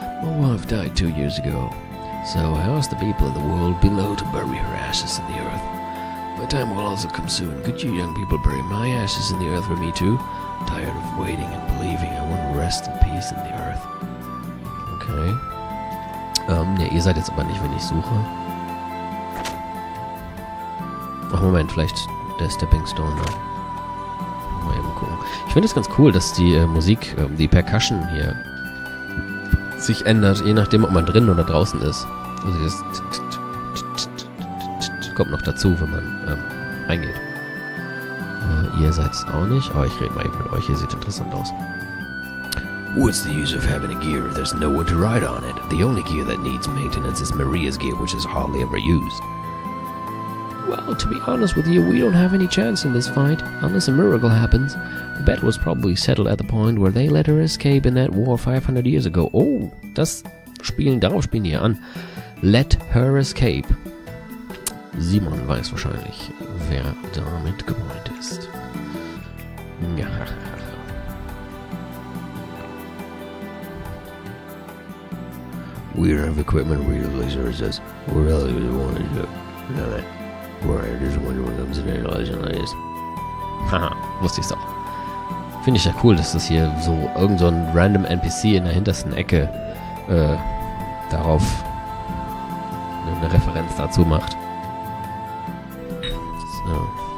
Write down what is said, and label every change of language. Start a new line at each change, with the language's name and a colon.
English: My wife died 2 years ago, so I asked the people in the world below to bury her ashes in the earth. My time will also come soon. Could you young people bury my ashes in the earth for me too? I'm tired of waiting and believing. I want to rest in peace in the earth. Okay.
German: Ne, ihr seid jetzt aber nicht, wenn ich suche. Ach, Moment, vielleicht der Stepping Stone da. Mal eben gucken. Ich finde es ganz cool, dass die Musik, die Percussion hier sich ändert, je nachdem, ob man drin oder draußen ist. Also das kommt noch dazu, wenn man reingeht. Ihr seid es auch nicht, aber ich rede mal eben mit euch, ihr seht interessant aus.
English: What's the use of having a gear if there's no one to ride on it? The only gear that needs maintenance is Maria's gear, which is hardly ever used. Well, to be honest with you, we don't have any chance in this fight, unless a miracle happens. The battle was probably settled at the point where they let her escape in that war 500 years ago.
German: Oh, darauf spielen die an.
English: Let her escape.
German: Simon weiß wahrscheinlich, wer damit gemeint ist. Ja.
English: We don't have equipment resources. We really want to do that. Where there's one who comes in and is.
German: Haha, wusste ich's auch. Finde ich ja cool, dass das hier so irgend so ein random NPC in der hintersten Ecke darauf eine Referenz dazu macht. So.